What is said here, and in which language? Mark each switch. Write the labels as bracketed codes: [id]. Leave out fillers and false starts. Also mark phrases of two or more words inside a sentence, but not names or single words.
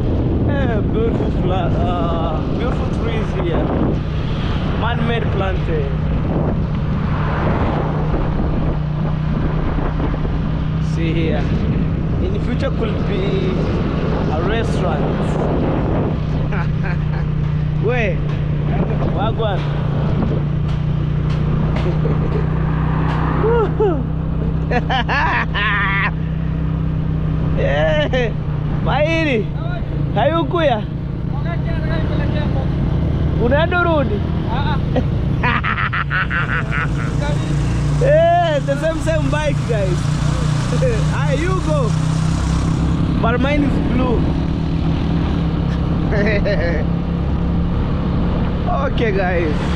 [en] Beautiful beautiful trees here. Man-made planted. See here. In the future could be a restaurant. Wait. Wagwan. Eh, Mairi. Hayukuya. [sw] Unaenda rudi? [en] Yeah, the same bike, guys. Ah, you go. But mine is blue. Okay, guys.